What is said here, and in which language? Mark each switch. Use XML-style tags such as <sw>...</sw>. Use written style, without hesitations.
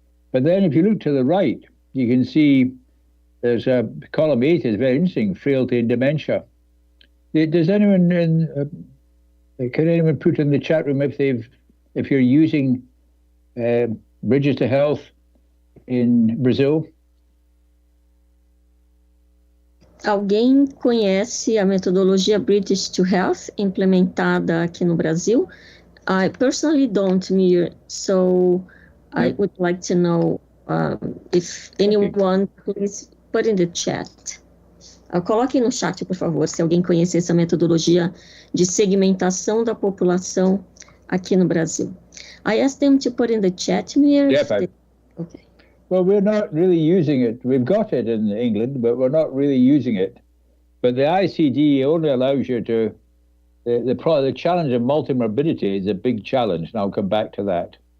<en>But then if you look to the right, you can see there's column 8 is very interesting, frailty and dementia. Does anyone can anyone put in the chat room if you're using Bridges to Health in Brazil?</en> <pt>Alguém conhece a metodologia Bridges to Health implementada aqui no Brasil?</pt> <en>I personally don't, Muir, so I would like to know if anyone, please put in the chat.</en> <pt>Coloque no chat, por favor, se alguém conhece essa metodologia de segmentação da população aqui no Brasil.</pt> <en>I asked them to put in the chat, Muir. Yes, okay. Well, we're not really using it. We've got it in England, but we're not really using it. But the ICD only allows you to, the challenge of multimorbidity is a big challenge, and I'll come back to that.</en>